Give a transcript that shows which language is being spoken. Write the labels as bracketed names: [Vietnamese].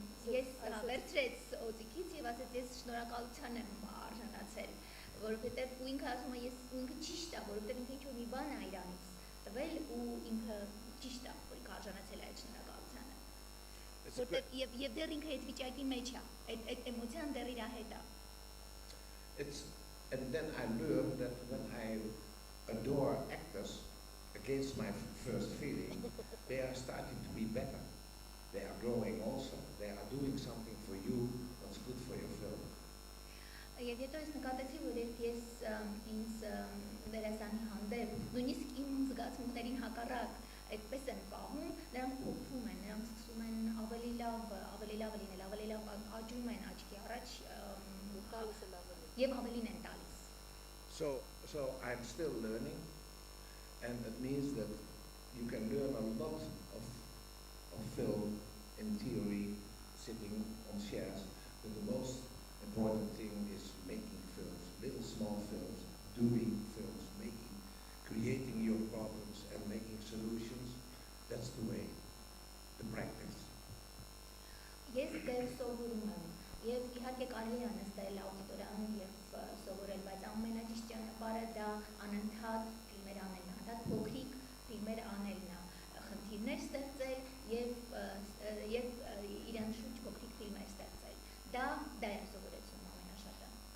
[Armenian] ես վերցրեց օձիքից եւ ասեց, ես շնորհակալության եմ արժանացել, որովհետեւ ու ինքը ասում է, ես ինքը ճիշտ է, որովհետեւ ինքը ինչ-որ մի բան է իրանից տվել ու ինքը ճիշտ է, որ ինքը արժանացել է այդ շնորհակալությանը։ Որտեւ եւ դեռ ինքը այդ վիճակի մեջ է, այդ էմոցիան դեռ իր հետ է։ [English] And then I learned that when I adore actors against my first feeling, they are starting to be better. They are growing also. They are doing something for you that's good for your film. [Armenian] Եվ հետո ես նկատեցի, որ երբ ես ինձ դերասանի հանդեպ, նույնիսկ իմ զգացմունքներին հակառակ այդպես են պահում, նրանք փոխվում են, նրանք սկսում են ավելի լավ լինել, ավելի լավ աճում են աչքի առաջ եւ ավելին են տալիս։ [English] So I'm still learning, and it means that you can learn a lot of film in theory, sitting on chairs, but the most important thing is making films, little small films, doing films, creating your problems and making solutions. That's the way, the practice. [Armenian] Ես դեռ սովորում եմ, եւ իհարկե կարելի է նստել աուդիտորիանում եւ սովորել, բայց ամենաճիշտ ճանապարհը դա անընդհատ ֆիլմեր անելն է, անընդհատ փոքրիկ ֆիլմեր անելն է, խնդիրներ ստեղծել եւ իրան շուրջ փոքրիկ ֆիլմեր ստեղծել։ Դա է սովորեցնում ամենաշատը։